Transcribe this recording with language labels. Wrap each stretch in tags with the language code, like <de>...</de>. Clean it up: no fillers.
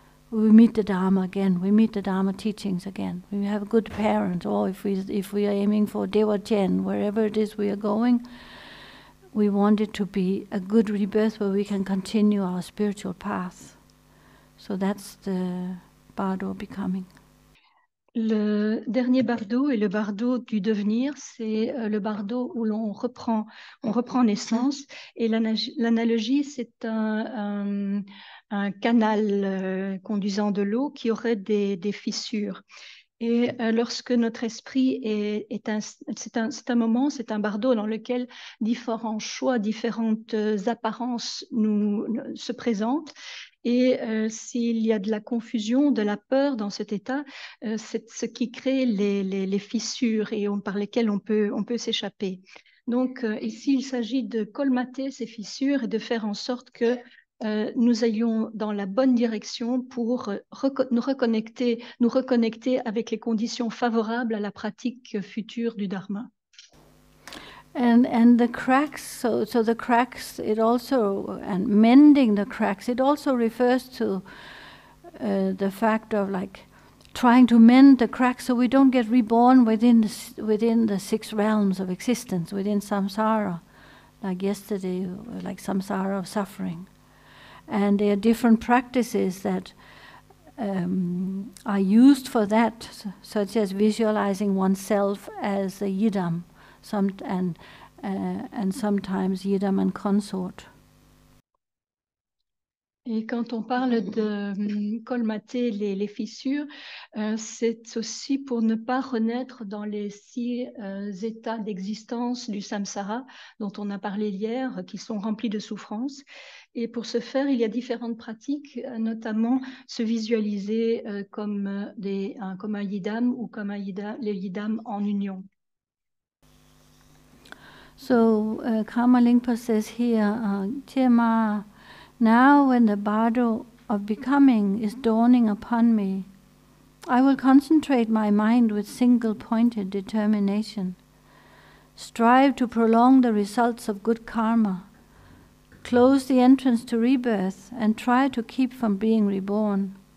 <en>We meet the Dharma again. We meet the Dharma teachings again. We have a good parent, or if we are aiming for Dewa Chen, wherever it is we are going, we want it to be a good rebirth where we can continue our spiritual path. So that's the Bardo becoming.</en> <fr>Le dernier bardo est le bardo du devenir, c'est le bardo où on reprend naissance. Et l'analogie, c'est un canal conduisant de l'eau qui aurait des fissures. Et lorsque notre esprit c'est un moment, c'est un bardo dans lequel différents choix, différentes apparences se présentent. Et s'il y a de la confusion, de la peur dans cet état, c'est ce qui crée les fissures et par lesquelles on peut s'échapper. Donc ici, il s'agit de colmater ces fissures et de faire en sorte que nous allions dans la bonne direction pour nous reconnecter avec les conditions favorables à la pratique future du Dharma.</fr> <en>And the cracks, so the cracks, it also, and mending the cracks, it also refers to the fact of like trying to mend the cracks so we don't get reborn within the 6 realms of existence, within samsara, like yesterday, like samsara of suffering. And there are different practices that are used for that, such as visualizing oneself as a yidam, and sometimes yidam and consort.</en> <fr>Et quand on parle de colmater les fissures, c'est aussi pour ne pas renaître dans les 6 états d'existence du samsara dont on a parlé hier, qui sont remplis de souffrance. Et pour ce faire, il y a différentes pratiques, notamment se visualiser comme un yidam ou comme les yidam en union.</fr> <en>So Karma Lingpa says here, Chema, now when the bardo of becoming is dawning upon me, I will concentrate my mind with single-pointed determination, strive to prolong the results of good karma, close the entrance to rebirth, and try to keep from being reborn.</en>